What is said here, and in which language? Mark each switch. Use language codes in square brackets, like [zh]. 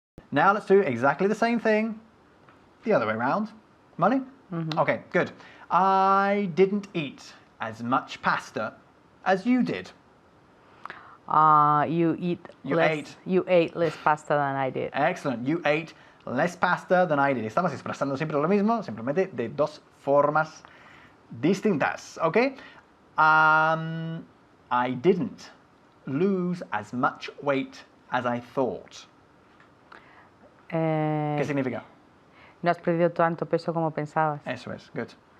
[en] Now let's do exactly the same thing the other way around. Money? Okay, good. I didn't eat as much pasta as you did. You ate less pasta than I did. Excellent. You ate less pasta than I did. [es] Estamos expresando siempre lo mismo, simplemente de dos formas distintas. ¿Ok? [en] I didn't lose as much weight as I thought. [es] ¿Qué significa? No has perdido tanto peso como pensabas. Eso es. Good.